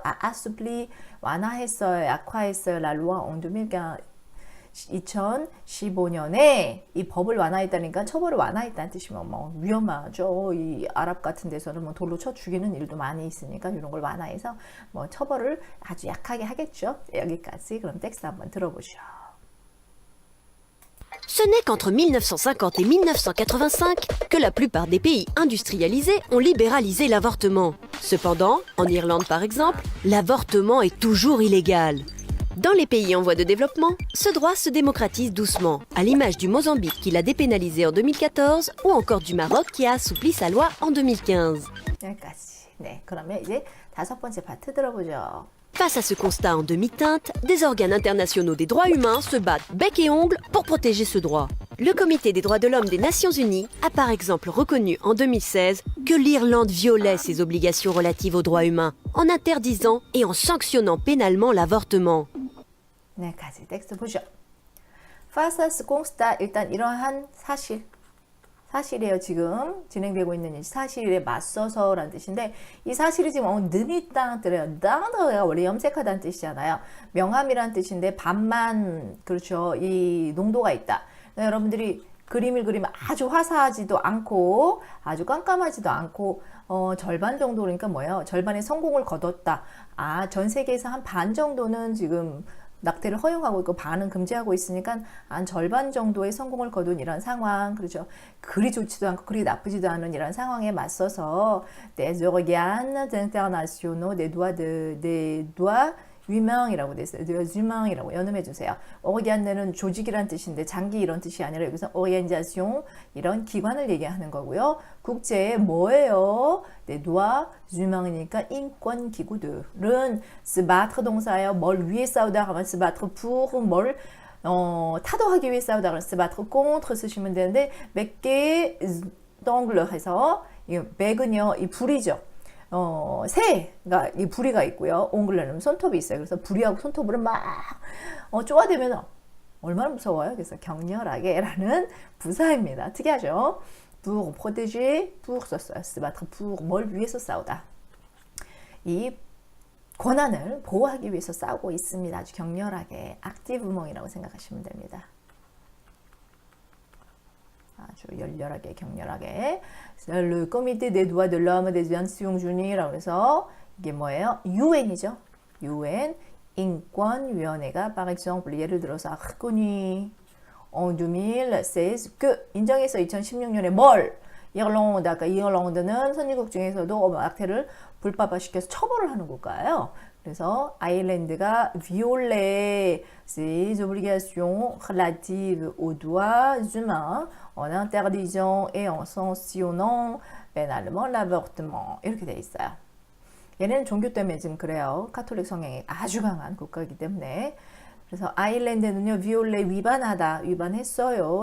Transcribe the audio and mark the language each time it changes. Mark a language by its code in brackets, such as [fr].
[ko] 아수플리 완화했어요. 약화했어요. 랄루아 옹두밀가 2015년에 이 법을 완화했다니까 처벌을 완화했다는 뜻이면 뭐 위험하죠. 이 아랍 같은 데서는 뭐 돌로 쳐 죽이는 일도 많이 있으니까 이런 걸 완화해서 뭐 처벌을 아주 약하게 하겠죠. 여기까지. 그럼 텍스트 한번 들어보시죠. [fr] Ce n'est qu'entre 1950 et 1985 que la plupart des pays industrialisés ont libéralisé l'avortement. Cependant, en Irlande par exemple, l'avortement est toujours illégal. Dans les pays en voie de développement, ce droit se démocratise doucement, à l'image du Mozambique qui l'a dépénalisé en 2014 ou encore du Maroc qui a assoupli sa loi en 2015. [ko] 여기까지. 네, 그러면 이제 5번째 파트 들어보죠. [fr] Face à ce constat en demi-teinte, des organes internationaux des droits humains se battent bec et ongles pour protéger ce droit. Le Comité des droits de l'homme des Nations Unies a par exemple reconnu en 2016 que l'Irlande violait ses obligations relatives aux droits humains en interdisant et en sanctionnant pénalement l'avortement. [ko] 네, 가지 텍스트 보죠. 파사스 공스타 일단 이러한 사실이에요. 지금 진행되고 있는 이 사실에 맞서서라는 뜻인데 이 사실이 지금 느미 땅들어요. 땅들어가 원래 염색하다는 뜻이잖아요. 명함이라는 뜻인데 반만 그렇죠. 이 농도가 있다. 그러니까 여러분들이 그림을 그리면 아주 화사하지도 않고 아주 깜깜하지도 않고 절반 정도 그러니까 뭐예요? 절반의 성공을 거뒀다. 전 세계에서 한 반 정도는 지금 낙태를 허용하고 있고 반은 금지하고 있으니까 한 절반 정도의 성공을 거둔 이런 상황, 그렇죠. 그리 좋지도 않고 그리 나쁘지도 않은 이런 상황에 맞서서 [fr] des organes internationaux des doigts humain [ko] 이라고 돼 있어요. des humain이라고 연음해 주세요. organe는 조직이란 뜻인데 장기 이런 뜻이 아니라 여기서 organisation 이런 기관을 얘기하는 거고요. 국제 뭐예요? des doigts humain이니까 인권 기구들은 se battre 동사예요. 뭘 위해 싸우다 하면 [fr] se battre pour [ko] 뭘 타도하기 위해 싸우다 하면 [fr] se battre contre [ko] 쓰시면 되는데 몇 개의 d'angle 해서 이 맥은요 이 불이죠. 새가 이 부리가 있고요. 옹글레는 손톱이 있어요. 그래서 부리하고 손톱으로 막 쪼아대면 얼마나 무서워요. 그래서 격렬하게라는 부사입니다. 특이하죠. [fr] pour protéger, pour [ko] 썼어요. [fr] se battre pour [ko] 뭘 위해서 싸우다. 이 권한을 보호하기 위해서 싸우고 있습니다. 아주 격렬하게 activement 생각하시면 됩니다. 아주 열렬하게 격렬하게 [fr] Le Comité des droits de l'homme des Nations Unies [ko] 라고 해서 이게 뭐예요? UN이죠. UN 인권위원회가 [fr] par exemple [ko] 예를 들어서 [fr] reconnu en 2016 [ko] 그 인정해서 2016년에 뭘 이얼란드 아까 이얼란드는 선진국 중에서도 낙태를 불법화시켜서 처벌을 하는 국가예요. 그래서 아일랜드가 [fr] violer ses obligations relatives aux droits humains en interdisant et en sanctionnant pénalement l'avortement [ko] 이렇게 돼 있어요. 얘네는 종교 때문에 지금 그래요. 카톨릭 성향이 아주 강한 국가이기 때문에 그래서 아일랜드는요 violer 위반하다 위반했어요.